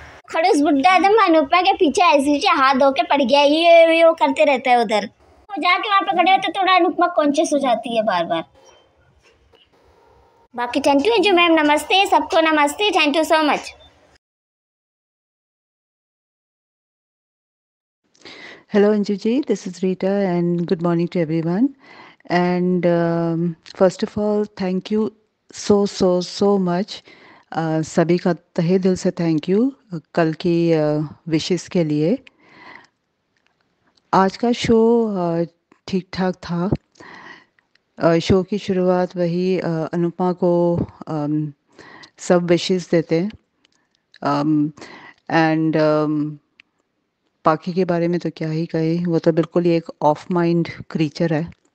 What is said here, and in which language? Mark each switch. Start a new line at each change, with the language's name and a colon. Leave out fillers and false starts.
Hindi: खड़ूस बुड्ढा एकदम अनुपमा के पीछे ऐसे हाथ धो के पड़ गया, ये वो करते रहता है उधर। तो जाके वहाँ पे खड़े होते थोड़ा अनुपमा कॉन्शियस हो जाती है बार बार। बाकी
English: thank you Anju ma'am,
Hindi: नमस्ते सबको, नमस्ते,
English: Thank you so much. Hello Anju ji, this is Rita and good morning to everyone. And first of all, thank you so much.
Hindi: सभी का तहे दिल से थैंक यू कल की विशेस के लिए। आज का शो ठीक ठाक था। शो की शुरुआत वही अनुपमा को सब विशेस देते हैं एंड बाकी के बारे में तो क्या ही कहे, वो तो बिल्कुल ही एक
English: off mind creature
Hindi: है।